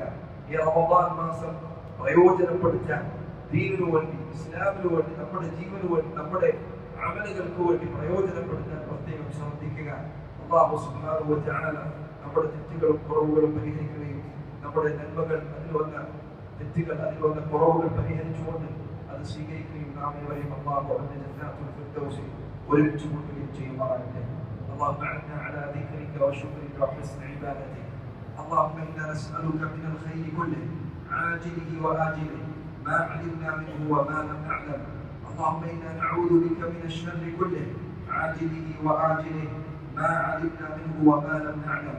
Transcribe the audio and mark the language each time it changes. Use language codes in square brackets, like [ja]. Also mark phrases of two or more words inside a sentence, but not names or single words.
[ml] ഈ റമദാൻ മാസം പ്രയോജനപ്പെടുത്താൻ ദീനിനു വേണ്ടി, ഇസ്ലാമിനു വേണ്ടി, നമ്മുടെ ജീവനു വേണ്ടി, നമ്മുടെ അമലുകൾക്ക് വേണ്ടി പ്രയോജനപ്പെടുത്താൻ പ്രത്യേകം ശ്രദ്ധിക്കുക. അല്ലാഹു [ar] سبحانه وتعالى [ml] നമ്മുടെ തെറ്റുകളും കുറവുകളും പരിഹരിക്കുകയും നമ്മുടെ നന്മകൾ അതിൽ വന്ന തെറ്റുകൾ, അതിൽ വന്ന കുറവുകൾ പരിഹരിച്ചുകൊണ്ട് അത് സ്വീകരിക്കുകയും നാം ഏവരെയും അല്ലാഹു അവന്റെ ജന്നാത്തുൽ ഫിർദൗസിൽ ഒരുമിച്ച് കൂട്ടുകയും ചെയ്യുമാറാകട്ടെ. [ar] اللهم أعنا على ذكرك وشكرك وحسن عبادتك. اللهم إنا نسألك من الخير كله عاجله وآجله ما علمنا منه وما لم نعلم. اللهم إنا نعوذ بك من الشر كله عاجله وآجله ما علمنا منه وما لم نعلم.